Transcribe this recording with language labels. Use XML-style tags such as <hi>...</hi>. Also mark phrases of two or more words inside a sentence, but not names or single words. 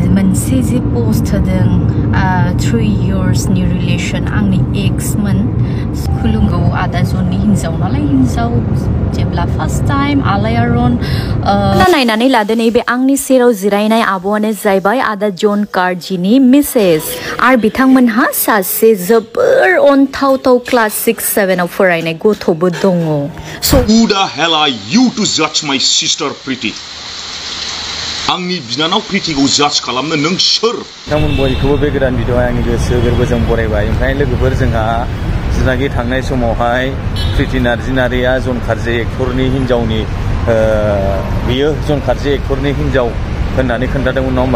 <brx>मोनसे जे पोस्ट होदों 3 years नि रिलेशन आंनि एक्समोन खुलुमगौ आदा जननि हिनजाव नालाय हिनजाव जेब्ला</brx> <en>first time</en> <brx>आलायारन नायनानै लादो नैबे आंनि सेराव जिरायनाय आब'आनो जाहैबाय आदा जन कार्जिनि मिसेस आरो बिथांमोनहा सासे जोबोर अनथावथाव क्लास 6-7 आव फरायनाय गथ'बो दङ।</brx> <en>So who the hell are you to judge my sister Preeti?</en> <brx>आंनि बिनानाव प्रीतिखौ जाज खालामनो नों सोर? नोंथांमोन बयखौबो बे गोदान भिडिअ'आव आंनि गोसो गोरबोजों बरायबाय। ओमफ्राय लोगोफोर जोंहा जिनाखि थांनाय समावहाय प्रीति नार्जिनारिया जन कार्जि एक्टरनि हिनजावनि बियो जन कार्जि एक्टरनि हिनजाव होननानै खोन्थादोंमोन नङा होमबा?</brx>